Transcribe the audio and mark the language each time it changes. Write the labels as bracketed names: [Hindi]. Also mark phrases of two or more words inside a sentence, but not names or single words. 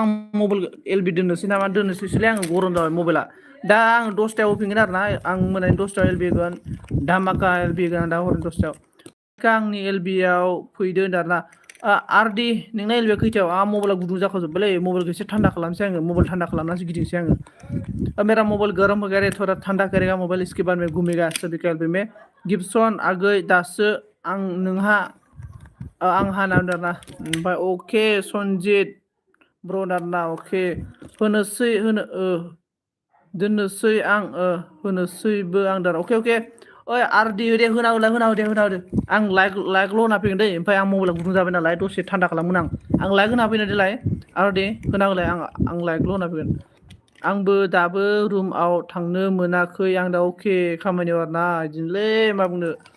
[Bodo] मबाइल एलबि दोननोसैलै आं गरम जाबाय मबाइला दा आं 10टायाव होफिनगोन आरोना आं मोनानि 10टायाव एलबि होगोन धामाका एलबि होगोन दा हरनि 10टायाव आंनि एलबिआव फैदो होनदारना आरडि नोंना एलबिआ खैथायाव आंहा मबाइला गुदुं जाखाजोब्बायलै मबाइलखौ एसे थान्दा खालामसै आङो मबाइल थान्दा खालामनासो गिदिंसै आङो [Hindi] मेरा मोबाइल गर्म हो गया रे थोड़ा ठंडा करेगा मोबाइल इसके बाद में घूमेगा सभी का [Bodo] एलबि में गिब्सन आगै दासो आं नोंहा आंहा नांदोंना ओमफ्राय अके सनजित ब्र नारना अके दोननोसै आं होनोसैबो आं दार अके ओइ आरडि दे होना होदो आं लाइकल' होना फैगोन दै ओमफ्राय आं मबाइला गुदुं जाबाय नालाय दसे थान्दा खालामगोन आं लाइक होना फैनो देलाय आरडि होना होलाय आं लाइकल' होना फैगोन आंबो दाबो रुमाव थांनो मोनाखै आं दा अके खामानियाव आरोना बिदिनोलै मा बुंनो